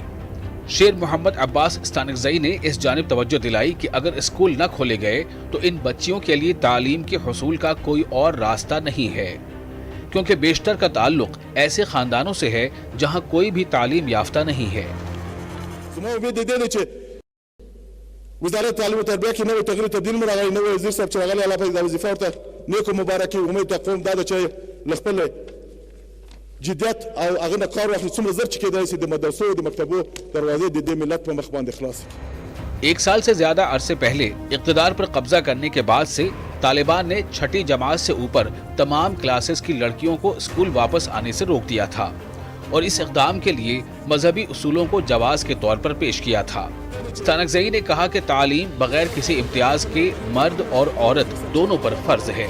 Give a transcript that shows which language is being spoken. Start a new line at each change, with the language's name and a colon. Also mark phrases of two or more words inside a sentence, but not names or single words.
Urdu: شیر محمد عباس ستانکزئی نے اس جانب توجہ دلائی کہ اگر اسکول نہ کھولے گئے تو ان بچیوں کے لیے تعلیم کے حصول کا کوئی اور راستہ نہیں ہے، کیونکہ بیشتر کا تعلق ایسے خاندانوں سے ہے جہاں کوئی بھی تعلیم یافتہ نہیں ہے۔
Pashto: وزارت تعلیم و تربیه کې نوې تغییر تبدیل راغلی، نوې وزیر صاحب چې راغلی، الله پاک دا وظیفه ورته نیکو مبارکي، امید د قوم دا ده چې له خپل جدیت او هغه نه کار واخلي، څومره زر چې کېدای شي د مدرسو د مکتبو دروازې د دې ملت په مخ باندې خلاص کړي۔
Urdu: ایک سال سے زیادہ عرصے پہلے اقتدار پر قبضہ کرنے کے بعد سے طالبان نے چھٹی جماعت سے اوپر تمام کلاسز کی لڑکیوں کو اسکول واپس آنے سے روک دیا تھا اور اس اقدام کے لیے مذہبی اصولوں کو جواز کے طور پر پیش کیا تھا۔ ستانکزئی نے کہا کہ تعلیم بغیر کسی امتیاز کے مرد اور عورت دونوں پر فرض ہے۔